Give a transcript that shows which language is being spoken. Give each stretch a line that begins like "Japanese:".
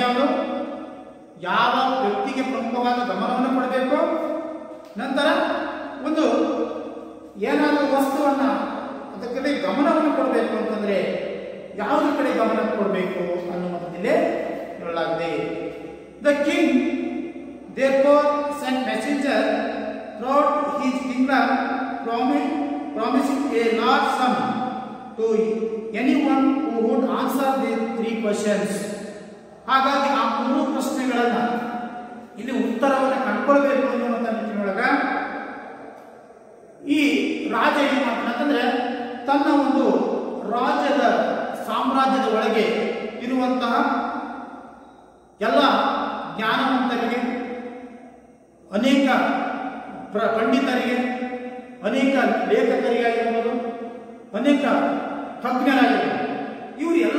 Kannada: ಯಾವುದು, ಯಾವ ವ್ಯಕ್ತಿಗೆ ಪ್ರಮುಖವಾದ ಗಮನವನ್ನು ಕೊಡಬೇಕು, ನಂತರ ಒಂದು ಏನಾದರೂ ವಸ್ತುವನ್ನ ಅದಕ್ಕೆ ಗಮನವನ್ನು ಕೊಡಬೇಕು ಅಂತಂದ್ರೆ ಯಾವುದ್ರ ಕಡೆ ಗಮನ ಕೊಡಬೇಕು ಅನ್ನುವಂಥದ್ದಿಲ್ಲೇ ಹೇಳಲಾಗಿದೆ.
English: The king therefore sent messenger throughout his kingdom promising a large sum to anyone who would answer the 3 questions.
Kannada: ಹಾಗಾಗಿ ಆ 3 ಪ್ರಶ್ನೆಗಳನ್ನ ಇಲ್ಲಿ ಉತ್ತರವನ್ನು ಕಂಡುಕೊಳ್ಳಬೇಕು ಅನ್ನುವಂಥ ನಿಟ್ಟಿನೊಳಗ ಈ ರಾಜ ಏನು ಮಾಡ್ತಾನಂತಂದ್ರೆ ತನ್ನ ಒಂದು ರಾಜ್ಯದ ಸಾಮ್ರಾಜ್ಯದ ಒಳಗೆ ಇರುವಂತಹ ಎಲ್ಲ ಜ್ಞಾನವಂತರಿಗೆ, ಅನೇಕ ಪಂಡಿತರಿಗೆ, ಅನೇಕ ಲೇಖಕರಿಗಾಗಿರ್ಬೋದು, ಅನೇಕ ತಜ್ಞರಾಗಿರ್ಬೋದು, ಇವರು